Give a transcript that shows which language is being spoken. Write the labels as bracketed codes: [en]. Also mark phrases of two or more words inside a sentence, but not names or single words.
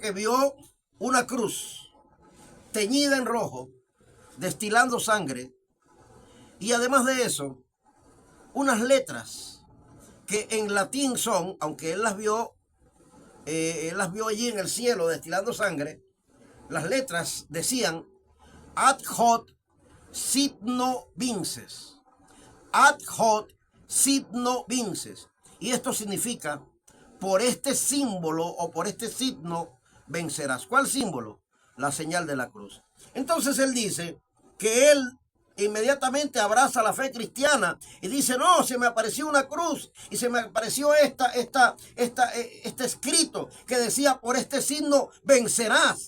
[es] que vio una cruz teñida en rojo, destilando sangre, y además de eso, unas letras que en latín son, aunque él las vio allí en el cielo destilando sangre, las letras decían [la] ad hoc signo vinces, ad hoc signo vinces, [es] y esto significa por este símbolo o por este signo vencerás. ¿Cuál símbolo? La señal de la cruz. Entonces él dice que él inmediatamente abraza la fe cristiana y dice, no, se me apareció una cruz y se me apareció este escrito que decía, por este signo vencerás.